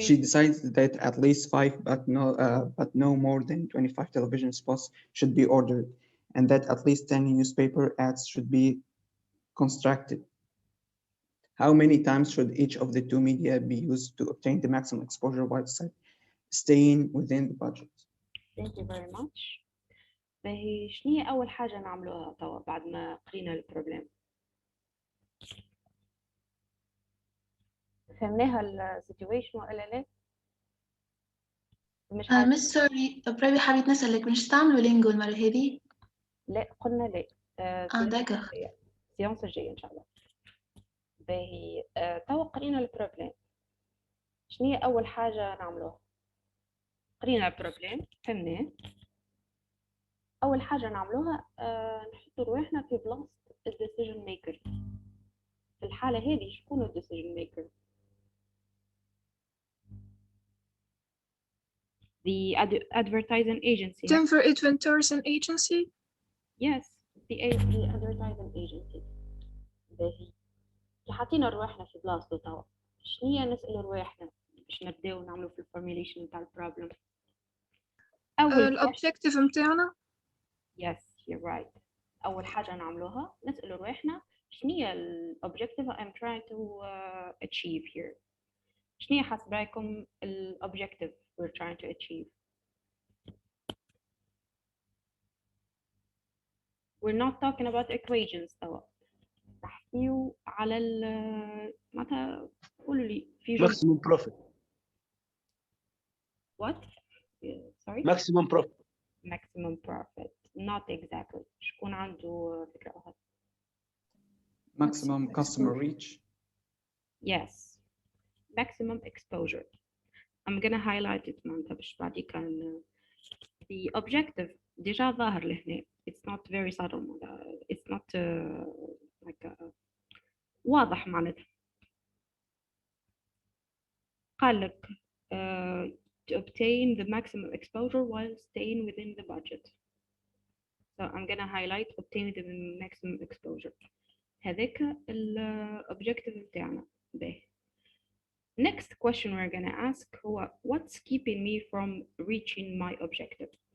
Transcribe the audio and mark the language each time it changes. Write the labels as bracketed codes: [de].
[en] she decides that at least 5 but no more than 25 television spots should be ordered, and that at least 10 newspaper ads should be constructed. How many times should each of the two media be used to obtain the maximum exposure while staying within the budget? Thank you very much. [ar] باهي شنو هي أول حاجة نعملوها توا بعد ما قرينا البروبلم؟ فهمناها السيتويشن ولا لا؟ مش حاجة. مس سوري بربي حبيت نسألك مش تعملوا لينجو المرة هذه؟ لا قلنا لا. داكوغ. السيونس الجاية إن شاء الله. باهي توا قرينا البروبلم. شنو هي أول حاجة نعملوها؟ قرينا البروبلم فهمناه. أول حاجة نعملوها نحطوا رواحنا في بلاصة الديسيجن ميكر. في الحالة هذه شكون الديسيجن ميكر؟ [en] The advertising agency. Denver Advertising Agency? Yes, the advertising agency. [ar] باهي كي حاطين رواحنا في بلاصتو توا شنو هي نسألوا رواحنا باش نبداو نعملوا في الفورميليشن نتاع البروبلم؟ الأوبجيكتيف متاعنا؟ [en] Yes, you're right. [ar] أول حاجة نعملوها نسألوا رواحنا شنو هي الأوبجيكتيف [en] I'm trying to achieve here. [ar] شنو هي حسب رأيكم الأوبجيكتيف [en] we're trying to achieve? We're not talking about equations [ar] توا. نحكيو على معناتها قولوا لي في جملة. [en] maximum profit. What? Sorry? Maximum profit. Maximum profit. Not exactly. [ar] شكون عنده فكرة أخرى؟ [en] Maximum customer reach. Yes. maximum exposure. I'm gonna highlight it [ar] معناتها باش بعد كان [en] the objective [ar] ديجا ظاهر لهنا. [en] It's not very subtle. It's not like [ar] واضح معناتها. قال لك [en] to obtain the maximum exposure while staying within the budget. So I'm gonna highlight obtain the maximum exposure. [ar] هذاك الobjective بتاعنا. باهي. [en] Next question we're gonna ask [ar] هو [en] what's keeping me from reaching my objective?